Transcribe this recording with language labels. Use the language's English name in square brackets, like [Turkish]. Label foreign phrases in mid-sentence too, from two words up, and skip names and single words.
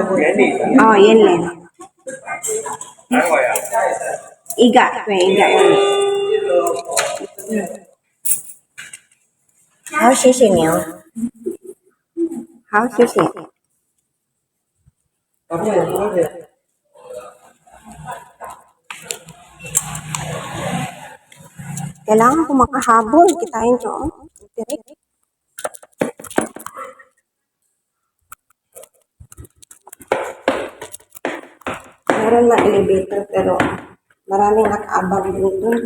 [Chinese] 哦，云莲。一个对一个。好，谢谢你哦。好，谢谢。 [Filipino] Kailangan ko makahabol. Kitain nyo. Tirik. Meron na elevator pero maraming nakaabang din dun.